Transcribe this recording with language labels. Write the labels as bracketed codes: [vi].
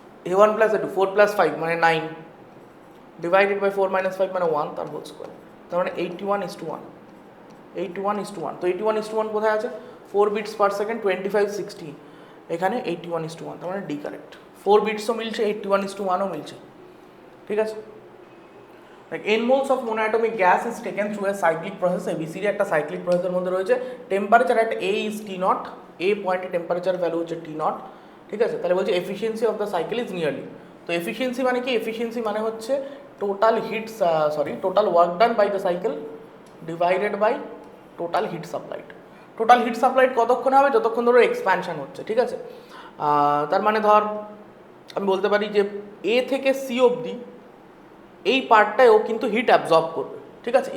[bn] A1 plus A2 4 plus 5 মানে 9, divided by 4 minus 5 মানে 1, তার হোল স্কোয়ার, তার মানে 81:1, 81:1। তো 81:1 কোথায় আছে? 4 বিটস পার সেকেন্ড 25 60, এখানে 81:1, তার মানে ডি কারেক্ট। 4 বিটসও মিলছে, 81:1ও মিলছে, ঠিক আছে। [en] n moles of monoatomic gas is taken through a cyclic process, [bn] ABCD একটা সাইক্লিক প্রসেসের মধ্যে রয়েছে, temperature [en] at A is T0, [bn] A পয়েন্টে টেম্পারেচার ভ্যালু হচ্ছে T0, ঠিক আছে। তাহলে বলছে [en] efficiency of the cycle is nearly, [bn] তো এফিসিয়েন্সি মানে কি? এফিসিয়েন্সি মানে হচ্ছে total hits, [en] Total work done by the cycle divided by total heat supplied. [bn] Total hit supplied কতক্ষণ হবে? যতক্ষণ ধরো এক্সপ্যানশন হচ্ছে, ঠিক আছে। তার মানে ধর আমি বলতে পারি যে এ থেকে সি অবধি এই পার্টটায় ও কিন্তু হিট অ্যাবজর্ব করবে, ঠিক আছে।